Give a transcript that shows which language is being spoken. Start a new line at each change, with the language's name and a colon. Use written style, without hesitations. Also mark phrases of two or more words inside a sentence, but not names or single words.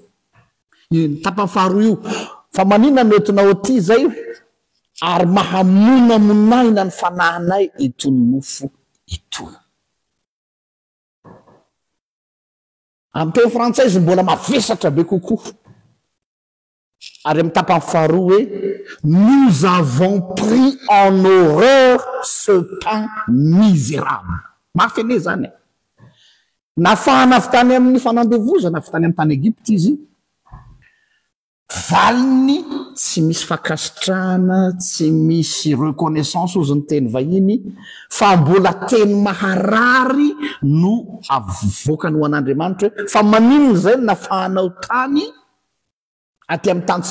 Malagasy: Tapany faharoa io fa manina nentinao aty zay ary mahamonamonaina ny fanahinay itony mofo itony. Amin'ny teny frantsay izy mbola mavesatra be kokoa. Ary amin'ny tapany faharoa hoe
French: nous avons pris en horreur ce pain misérable.
Malagasy: Mafy ane zany. nafahana avy tany amin'ny fanandevozana avy tany amin'ny tany Egypte izy valiny tsy misy fakasitrahana tsy misy reconnaissance ozy ny teny vahiny fa mbola teny maharary no avoakany ho an'Andriamanitra fa maninona zay nafahanao tany aty amin'ny tany